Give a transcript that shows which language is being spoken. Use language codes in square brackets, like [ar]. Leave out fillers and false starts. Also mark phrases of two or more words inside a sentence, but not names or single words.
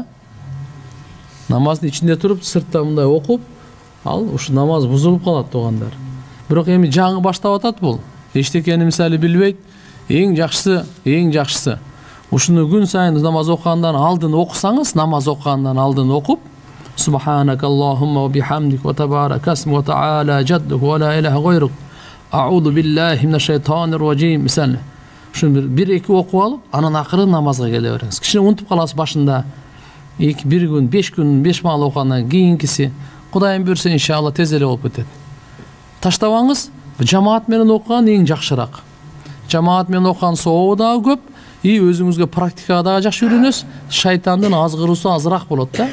[ky] Намаздын ичинде туруп сыртта мындай окуп, ушу намаз бузулуп калат тугандар. Бирок эми жаңы баштап атат бул. Эчтекени мисалы билбейт. Эң жакшысы. Ушуну күн сайын намаз окугандан алдын окусаңыз, намаз окугандан алдын окуп, [ar] سبحانك اللهم وبحمدك وتبارك اسمك وتعالى جدك ولا إله غيرك. أعوذ بالله من الشيطان الرجيم. [ky] Мисалы. Шуну бир-эки окуп алып, анан акырын намазга келе бериңиз. Кичине унутуп каласыз башында. Бир күн, 5 күн, 5 маал окугандан кийинкиси Кудайым берсе иншалла тез эле болуп кетет. Таштабаңыз, жамаат менен окуган эң жакшыраак. Жамаат менен окуган сообу дагы көп, өзүңүзгө практикага дагы жакшы үйрөнөсүз, шайтандын азгыруусу азыраак болот да.